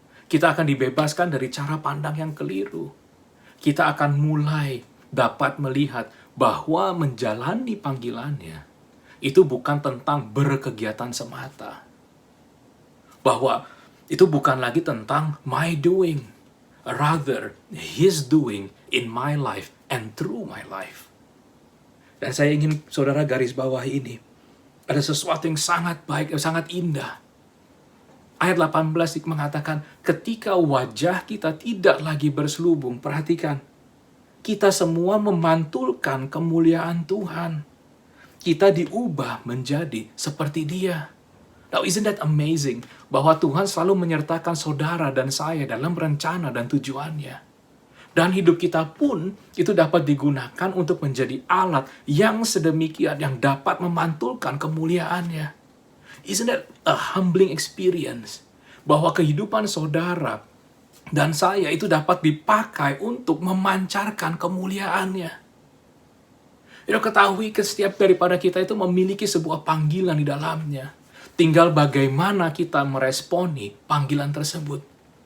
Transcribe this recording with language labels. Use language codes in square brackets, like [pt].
[id] Kita akan dibebaskan dari cara pandang yang keliru. Kita akan mulai dapat melihat bahwa menjalani panggilannya itu bukan tentang berkegiatan semata. Bahwa itu bukan lagi tentang [en] my doing. Rather, His doing in my life and through my life. [id] Dan saya ingin saudara garis bawah ini. Ada sesuatu yang sangat baik, sangat indah. Ayat 18 mengatakan, ketika wajah kita tidak lagi berselubung, perhatikan, kita semua memantulkan kemuliaan Tuhan. Kita diubah menjadi seperti Dia. [en] Now, isn't that amazing? [id] Bahwa Tuhan selalu menyertakan saudara dan saya dalam rencana dan tujuannya. Dan hidup kita pun itu dapat digunakan untuk menjadi alat yang sedemikian yang dapat memantulkan kemuliaannya. [en] Isn't that a humbling experience? [id] Bahwa kehidupan saudara dan saya itu dapat dipakai untuk memancarkan kemuliaannya. Ketahui setiap daripada kita itu memiliki sebuah panggilan di dalamnya. Tinggal bagaimana kita meresponi panggilan tersebut.